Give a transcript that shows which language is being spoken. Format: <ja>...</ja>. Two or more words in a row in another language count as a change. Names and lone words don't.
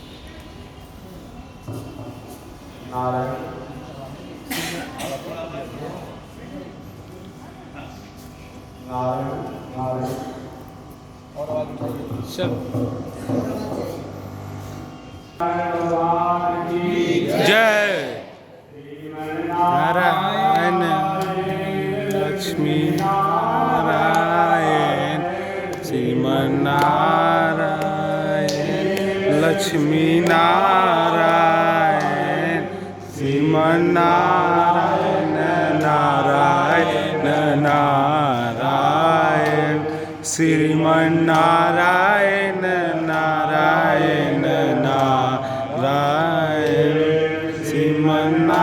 <hi>नारायण नारायण नारायण और आवाज उठाइए चल भगवान की जय नारायण नारायण लक्ष्मी नारायण श्रीमन नारायण लक्ष्मी नारायण श्रीमन नारायण नारायण नारायण श्रीमन नारायण नारायण नारायण श्रीमन</hi>